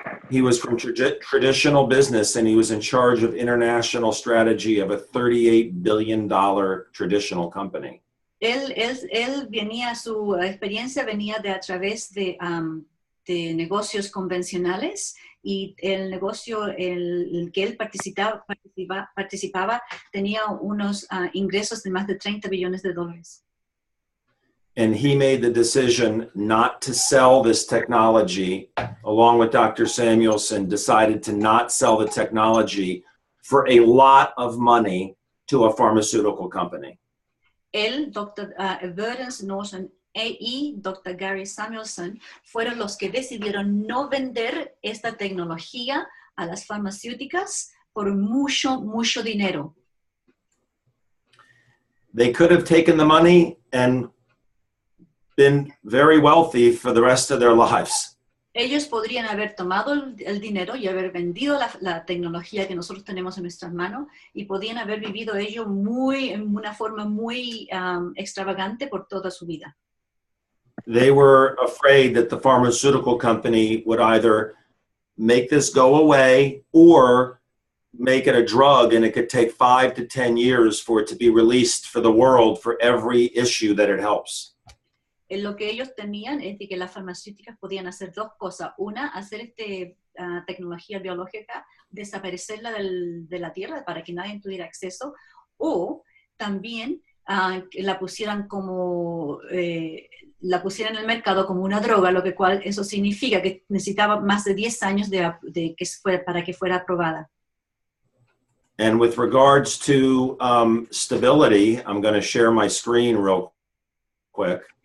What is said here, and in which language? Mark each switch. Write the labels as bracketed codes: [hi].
[en] He was from traditional business, and he was in charge of international strategy of a $38 billion traditional company. [es] Él venía, su experiencia venía a través de negocios convencionales, y el negocio el que él participaba tenía unos ingresos de más de $30 billones. [en] And he made the decision not to sell this technology, along with Dr. Samuelson, decided to not sell the technology for a lot of money to a pharmaceutical company. [es] Él, Dr. Verdens Norton y Dr. Gary Samuelson fueron los que decidieron no vender esta tecnología a las farmacéuticas por mucho dinero. [en] They could have taken the money and been very wealthy for the rest of their lives. [es] Ellos podrían haber tomado el dinero y haber vendido la tecnología que nosotros tenemos en nuestras manos, y podían haber vivido ello en una forma muy extravagante por toda su vida. [en] They were afraid that the pharmaceutical company would either make this go away or make it a drug, and it could take 5 to 10 years for it to be released for the world for every issue that it helps. [es] Lo que ellos temían es de que las farmacéuticas podían hacer dos cosas. Una, hacer tecnología biológica, desaparecerla de la tierra para que nadie tuviera acceso, o también que la pusieran en el mercado como una droga, eso significa que necesitaba más de 10 años para que fuera aprobada. [en] And with regards to stability, I'm going to share my screen real quick.